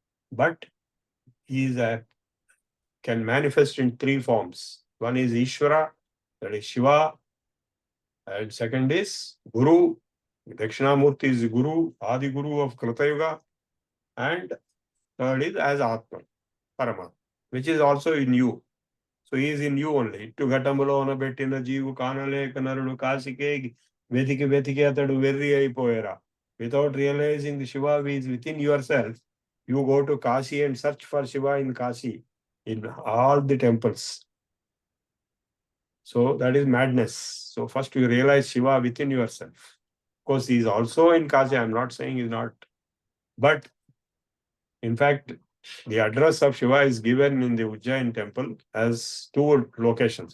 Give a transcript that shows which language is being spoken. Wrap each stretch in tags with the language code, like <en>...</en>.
<en>But he is can manifest in 3 forms. One is Ishvara, that is Shiva. And second is Guru. Dakshinamurti is Guru, Adi Guru of Krita Yuga. And third is as Atman, Paramatma, which is also in you. So he is in you only.</en> <te>ఇట్టు ఘటములోన పెట్టిన జీవు కానలేక నరుడు కాశికే వెతికి వెతికి అతడు వెర్రి అయిపోయారా.</te> <en>Without realizing the Shiva is within yourself, you go to Kashi and search for Shiva in Kashi, in all the temples. So that is madness. So first you realize Shiva within yourself. Of course, he is also in Kashi. I am not saying he is not. But in fact, the address of Shiva is given in the Ujjain temple as two locations.</en>